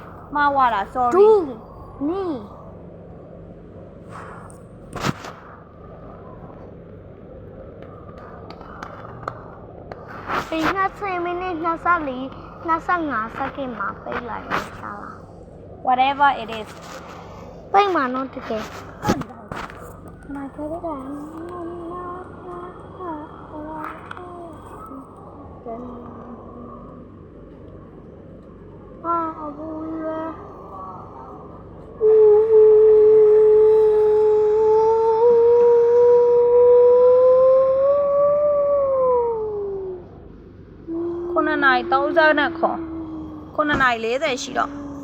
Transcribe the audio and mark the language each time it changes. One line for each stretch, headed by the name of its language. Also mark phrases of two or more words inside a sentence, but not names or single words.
Burmese: မှားသွားတာ sorry ဒူနီဒီ20မိနစ်25စက္ကန့်မှာပိတ်လိုက်ရတာလား
English: whatever it is
Burmese: ပိတ်မှာတော့တကယ်မကဲတာဘူးလေ 9:30နဲ့ခွန်9:40ရှိတော့